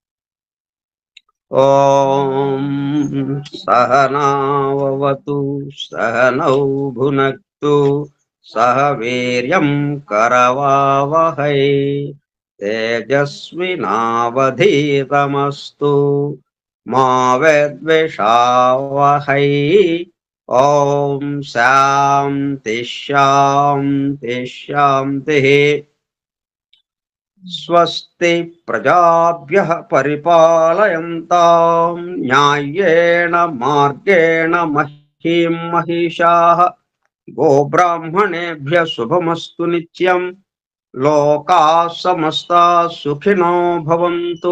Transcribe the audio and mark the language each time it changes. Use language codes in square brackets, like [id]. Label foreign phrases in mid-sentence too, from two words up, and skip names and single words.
[sa] ఓం సహనావతు సహనౌ భునక్తు సహ వీర్యం కరవావహై తేజస్వినావధీతమస్తు మా విద్విషావహై. ఓం శాంతి శాంతి శాంతి. స్వస్తి ప్రజాభ్యః పరిపాలయంతాం న్యాయేన మార్గేణ మహీం మహిషాః गोब्राह्मणेभ्यः शुभमस्तु नित्यं। लोकाः समस्ताः सुखिनो भवन्तु।